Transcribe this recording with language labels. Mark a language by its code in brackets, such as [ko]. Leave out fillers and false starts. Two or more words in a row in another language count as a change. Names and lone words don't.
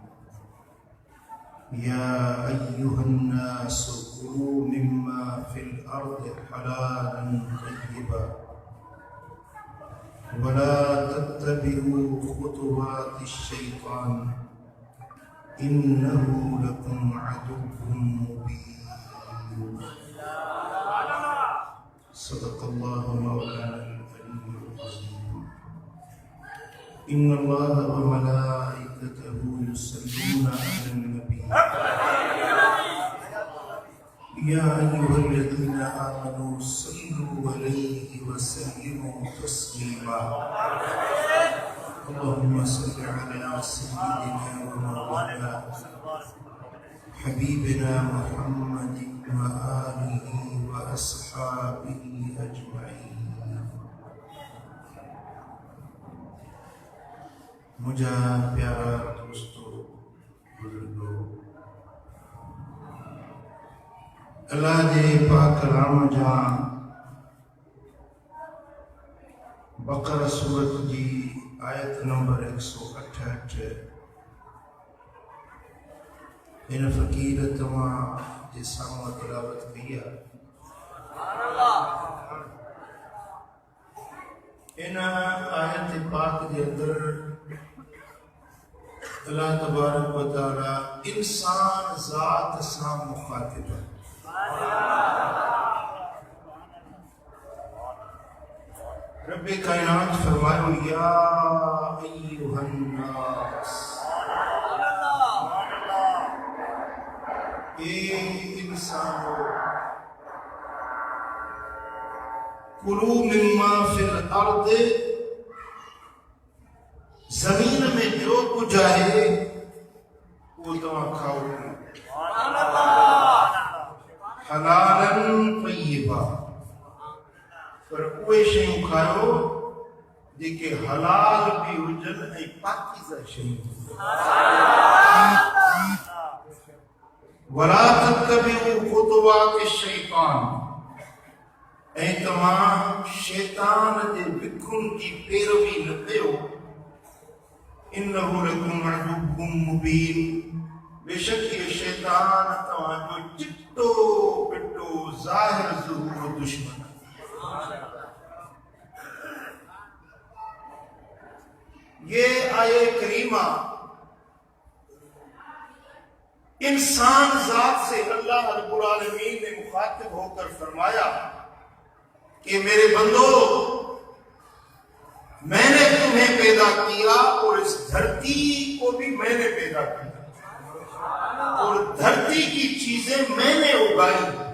[ar] يا أيها الناس كلوا مما في الأرض حلالا طيبا ولا تتبعوا خطوات الشيطان إنه لكم عدو مبين. صدق الله مولانا العلي العظيم. إن الله وملائكته يصلون على النبي يا أيها الذين آمنوا صلوا عليه وسلموا تسليما. اللهم صل على سيدنا ومولانا حبيبنا محمد وآله وأصحابه أجمعين. [sd] मुझा प्यारा दोस्तों, बुजुर्गों, अल्लाह जे पाक कलाम जा बकरा सूरत जी आयत नंबर 168 इन फ़कीर तव्हां जे साम्हूं तिलावत कई आहे। इन आयत पाक जे अंदर अल्लाह [ar] تبارك وتعالى [sd] इंसान ज़ात सां मुखातिब है। रब्बे कायनात फरमायो [ar] يا أيها الناس, [sd] ए इंसानो, [ar] كلوا مما في الأرض, [sd] जमीन में जो कुछ आहे वो तव्हां खाओ, [ar] حلالا طيبا, [sd] पर उहे शयूं खाओ जेके हलाल भी हुजन ऐं पाकीज़ा शयूं। [ar] ولا تتبعوا خطوات الشيطان, [sd] ऐं तव्हां शैतान जे विखुन जी पैरवी न कयो। [ar] إنه لكم عدو مبين, [sd] बेशक ये शैतान तव्हांजो चिट्टो पिट्टो ज़ाहिर ज़ुहूर दुश्मन। [ur] یہ آیۂ کریمہ انسان ذات سے [ar] اللہ رب العالمین [ur] نے مخاطب ہو کر فرمایا کہ میرے بندو، میں نے تمہیں پیدا کیا اور اس دھرتی کو بھی میں نے پیدا کیا اور دھرتی کی چیزیں میں نے اگائیں.